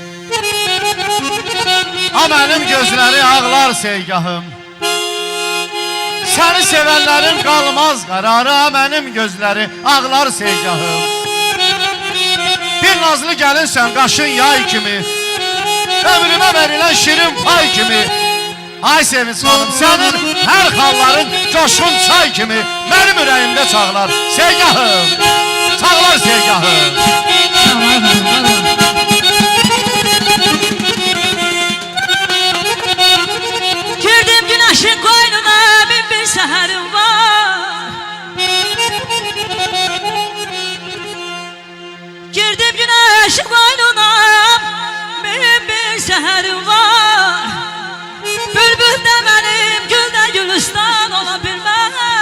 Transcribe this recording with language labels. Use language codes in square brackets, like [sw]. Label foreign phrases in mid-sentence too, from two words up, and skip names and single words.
[az] A mənim gözləri ağlar seygahım Səni sevənlərin qalmaz qərarı A mənim gözləri ağlar seygahım Bir nazlı gəlinsən qaşın yay kimi Ömrümə verilən şirin pay kimi Ay Sevinç xanım sənin hər xalların coşqun çay kimi Mənim ürəyimdə çağlar seygahım Çağlar seygahım [tr] Girdim güneşin koynuna bin bir seherim var Girdim güneşin koynuna bin bir seherim var Bülbül de benim gül de gülistan ola bilmez